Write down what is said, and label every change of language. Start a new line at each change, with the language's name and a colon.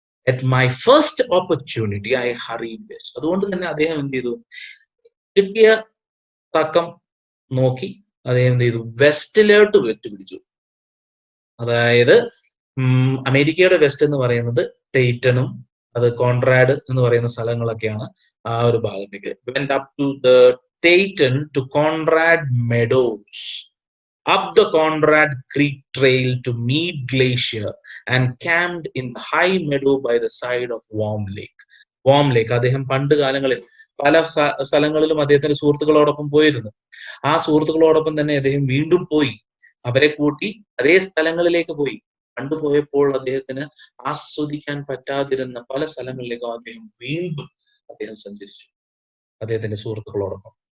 English: At my first opportunity I hurried west.
Malayalam: അതുകൊണ്ട് തന്നെ അദ്ദേഹം എന്ത് ചെയ്തു, കിട്ടിയ തക്കം നോക്കി അദ്ദേഹം എന്ത് ചെയ്തു, വെസ്റ്റിലോട്ട് വെച്ചുപിടിച്ചു. അതായത് അമേരിക്കയുടെ വെസ്റ്റ് എന്ന് പറയുന്നത് ടൈറ്റനും അത് കോൺറാഡ് എന്ന് പറയുന്ന സ്ഥലങ്ങളൊക്കെയാണ്. ആ ഒരു ഭാഗത്തേക്ക്
English: went up to the Dayton to Conrad Meadows, up the Conrad Creek Trail to Mead Glacier and camped in the high meadow by the side of Warm Lake.
Malayalam: Warm ലേക്ക് അദ്ദേഹം പണ്ട് കാലങ്ങളിൽ പല സ്ഥലങ്ങളിലും അദ്ദേഹത്തിന്റെ സുഹൃത്തുക്കളോടൊപ്പം പോയിരുന്നു. ആ സുഹൃത്തുക്കളോടൊപ്പം തന്നെ അദ്ദേഹം വീണ്ടും പോയി, അവരെ കൂട്ടി അതേ സ്ഥലങ്ങളിലേക്ക് പോയി. കണ്ടുപോയപ്പോൾ അദ്ദേഹത്തിന് ആസ്വദിക്കാൻ പറ്റാതിരുന്ന പല സ്ഥലങ്ങളിലേക്കും വീണ്ടും അദ്ദേഹം സഞ്ചരിച്ചു അദ്ദേഹത്തിന്റെ സുഹൃത്തുക്കളോടൊപ്പം.